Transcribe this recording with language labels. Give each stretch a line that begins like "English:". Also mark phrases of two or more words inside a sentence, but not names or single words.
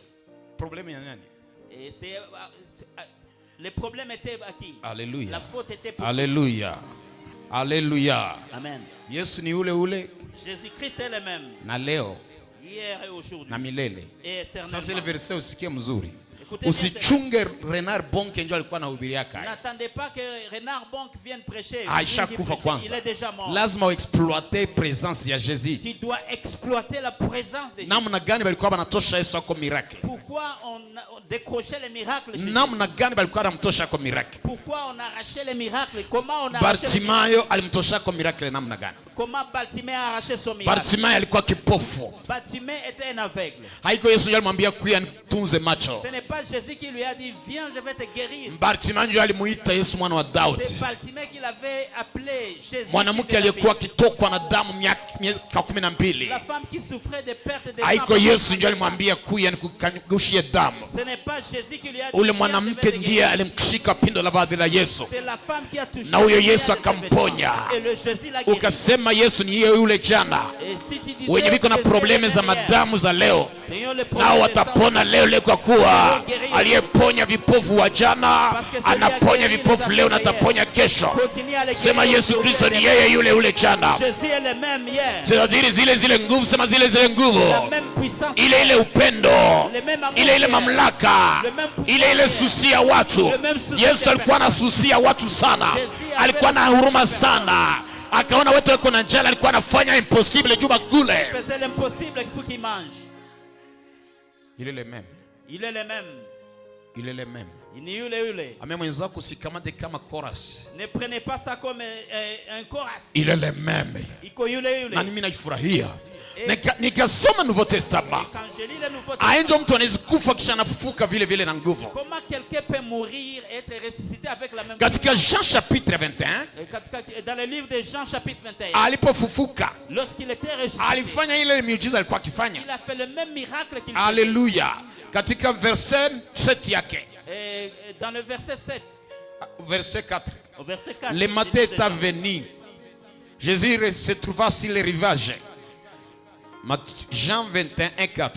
French: Et le problème était à qui? Alléluia. La faute était pour Alléluia. Alléluia. Amen. Jésus-Christ est le même. Hier et aujourd'hui. Et éternellement. Ça c'est le verset
Swahili: usikie mzuri. Usichunge Renard Bonke ndio alikuwa anahubiria kai.
French: N'attendez pas que Renard Bonke vienne prêcher. Il est déjà mort.
Swahili: Lazima
French: exploiter présence
Swahili: ya Jésus.
French: Tu dois exploiter la présence de Jésus.
Swahili: Namna gani balikuwa banatosha Yesu kwa miracle?
French: Pour Pourquoi on décrochait les miracles chez
Swahili: namna gani balikuwa anamtosha kwa miracle?
French: Pourquoi on arrachait les miracles? Comment on arrachait?
Swahili: Bartimayo alimtosha kwa miracle namna gani?
French: Comment Bartimayo a arraché son miracle?
Swahili: Bartimayo alikuwa kipofu.
French: Bartimayo était un aveugle.
Swahili: Haiko Yesu alimwambia kuya nitunze macho.
French: Ce n'est pas Jésus qui lui a dit viens, je vais te guérir.
Swahili: Bartimayo alimuita Yesu mwana wa Daudi.
French: C'est Bartimayo qui l'avait appelé Jésus.
Swahili: Mwanamke aliyekuwa kitokwa na damu miaka 12.
French: La femme qui souffrait de perte de sang.
Swahili: Haiko Yesu ndiye alimwambia kuya nikugushie damu.
French: Ce n'est pas Jésus qui lui a dit.
Swahili: Ule mwanamke ndiye alimshika pindo la vazi la Yesu.
French: C'est la femme qui a touché.
Swahili: Na huyo Yesu akamponya.
French: Et le Jésus l'a guéri.
Swahili: Ukasema Yesu ni yule jana. Wenye biko na probleme za madamu za leo, nao watapona leo kwa kuwa aliyeponya vipofu wa jana anaponya vipofu leo na ataponya kesho. Sema Yesu Kristo ni yeye yule jana. C'est-à-dire zile nguvu, sema zile nguvu, ile upendo, ile mamlaka, ile susia watu. Yesu alikuwa anasusia watu sana, alikuwa na huruma sana. Akaona watu wako na njala, alikuwa anafanya impossible juu bakule.
French: Il faisait l'impossible pour qu'ils mangent. Il est le même. Il est le même. Il est le même. Ne prenez pas ça comme un chorus. Il est le même.
Swahili: Na mimi naifurahia. Nikasoma Nouveau Testament. Aenjo mtu anaweza kufa kisha anafufuka vile vile na nguvu.
French: Comment quelqu'un peut mourir et être ressuscité avec la même
Swahili: Katika Jean chapitre 21.
French: Dans le livre de Jean chapitre 21.
Swahili: Alipofufuka.
French: Lorsqu'il était ressuscité.
Swahili: Alifanya ile miujiza alikuwa akifanya.
French: Il a fait le même miracle qu'il
Swahili: Alléluia. Katika verset 7 yake.
French: Dans le verset 7. Verset 4. Au verset 4. Le matin est venu. Jésus se trouva sur les rivages. Jean 21, 4.